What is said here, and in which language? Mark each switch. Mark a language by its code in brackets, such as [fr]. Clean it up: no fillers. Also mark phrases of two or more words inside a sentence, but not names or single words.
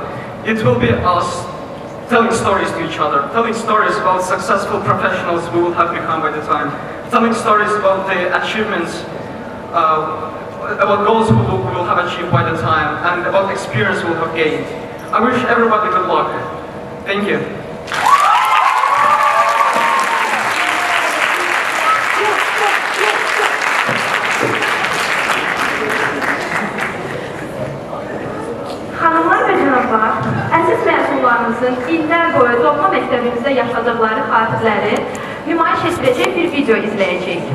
[en] It will be us telling stories to each other, telling stories about successful professionals we will have become by the time, telling stories about the achievements, about goals we will have achieved by the time, and about experience we will have gained. I wish everybody good luck. Thank you. [az] Əziz məzunlarımızın illər boyu doğma məktəbimizdə yaşadıqları xatirələri nümayiş etdirəcək bir video izləyəcək.